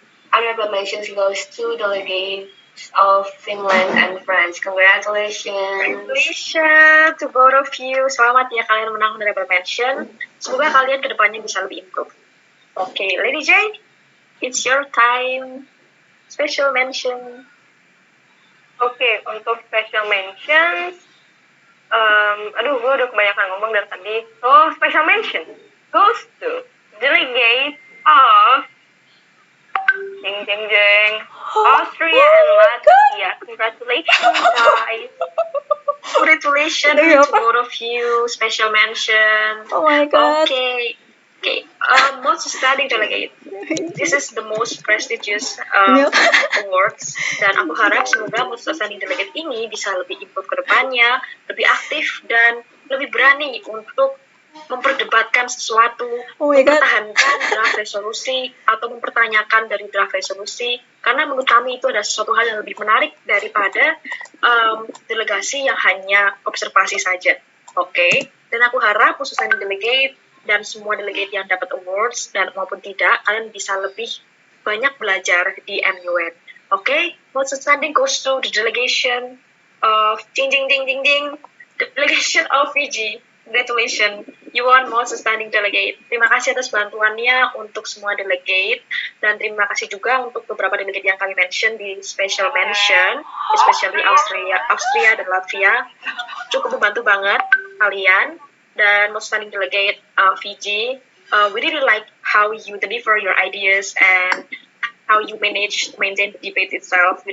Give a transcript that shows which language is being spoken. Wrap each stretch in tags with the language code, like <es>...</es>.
<en>Honorable mentions goes to delegates of Finland and France. Congratulations. Congratulations to both of you.</en> <id>Selamat ya kalian menang honorable mention. Semoga kalian kedepannya bisa lebih improve.</id> <en>Oke, Lady J, it's your time. Special mention.</en> <id>Oke, untuk special mentions, gue udah kebanyakan ngomong dari tadi.</id> <en>So, special mention goes to delegate of jeng Austria and Latvia. Congratulations, guys. Congratulations to both of you. Special mention. Oh my god. Okay. Most studying delegate. This is the most prestigious awards.</en> <id>Dan aku harap semoga most studying delegate ini bisa lebih improve ke depannya, lebih aktif dan lebih berani untuk memperdebatkan sesuatu, mempertahankan draft resolusi atau mempertanyakan dari draft resolusi, karena menurut kami itu ada sesuatu hal yang lebih menarik daripada delegasi yang hanya observasi saja. Oke. Dan aku harap khususnya delegate dan semua delegate yang dapat awards dan maupun tidak, kalian bisa lebih banyak belajar di MUN. Oke.</id> <en>Most outstanding goes to the delegation of delegation of Fiji. Congratulations, you won most outstanding delegate.</en> <id>Terima kasih atas bantuannya untuk semua delegate, dan terima kasih juga untuk beberapa delegate yang kami mention di special mention, especially Austria dan Latvia. Cukup membantu banget kalian.</id> <en>Dan most outstanding delegate Fiji, we really like how you deliver your ideas and how you maintain the debate itself.</en>